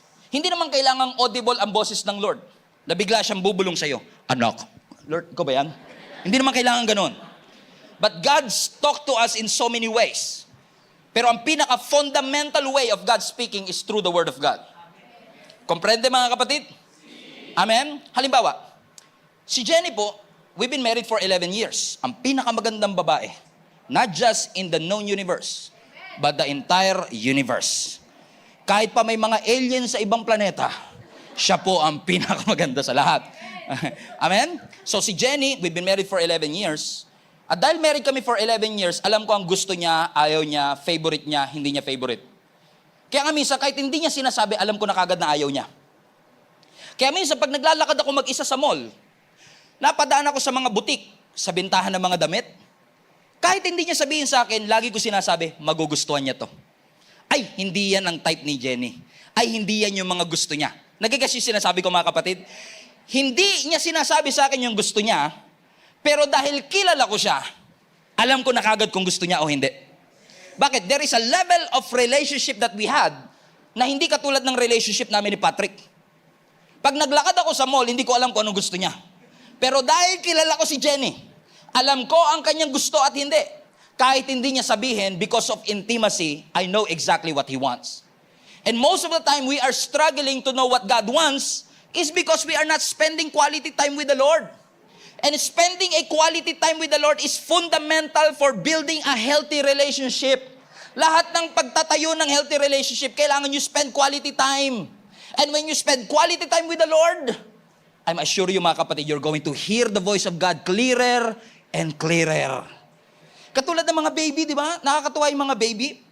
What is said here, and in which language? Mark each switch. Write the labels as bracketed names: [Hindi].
[Filipino] Hindi naman kailangang audible ang boses ng Lord na bigla siyang bubulong sa'yo. Anak, Lord, ko ba yan? Hindi naman kailangan ganun. [English] But God's talk to us in so many ways. [Filipino] Pero ang pinaka-fundamental [English] way of God speaking is through the Word of God. [Filipino] Komprende mga kapatid? Amen? Halimbawa, si Jenny po, [English] we've been married for 11 years. [Filipino] Ang pinakamagandang babae. [English] Not just in the known universe, but the entire universe. [Filipino] Kahit pa may mga aliens sa ibang planeta, siya po ang pinakamaganda sa lahat. Amen? [English] So si Jenny, we've been married for 11 years. [Filipino] At dahil married kami for 11 years, alam ko ang gusto niya, ayaw niya, favorite niya, hindi niya favorite. Kaya nga minsan, kahit hindi niya sinasabi, alam ko na kagad na ayaw niya. Kaya minsan, pag naglalakad ako mag-isa sa mall, napadaan ako sa mga butik, sa bintahan ng mga damit, kahit hindi niya sabihin sa akin, lagi ko sinasabi, magugustuhan niya to. Ay, hindi yan ang type ni Jenny. Ay, hindi yan yung mga gusto niya. Nagigas yung sinasabi ko mga kapatid. Hindi niya sinasabi sa akin yung gusto niya, pero dahil kilala ko siya, alam ko na kagad kung gusto niya o hindi. Bakit? [English] There is a level of relationship that we had [Filipino] na hindi katulad ng relationship namin ni Patrick. Pag naglakad ako sa mall, hindi ko alam kung anong gusto niya. Pero dahil kilala ko si Jenny, alam ko ang kanyang gusto at hindi. Kahit hindi niya sabihin, [English] because of intimacy, I know exactly what He wants. And most of the time, we are struggling to know what God wants is because we are not spending quality time with the Lord. And spending a quality time with the Lord is fundamental for building a healthy relationship. [Filipino] Lahat ng pagtatayo ng healthy relationship, kailangan [English] you spend quality time. And when you spend quality time with the Lord, I'm assure you [Filipino] mga kapatid, [English] you're going to hear the voice of God clearer and clearer. [Filipino] Katulad ng mga baby, di ba? Nakakatuwa yung mga baby.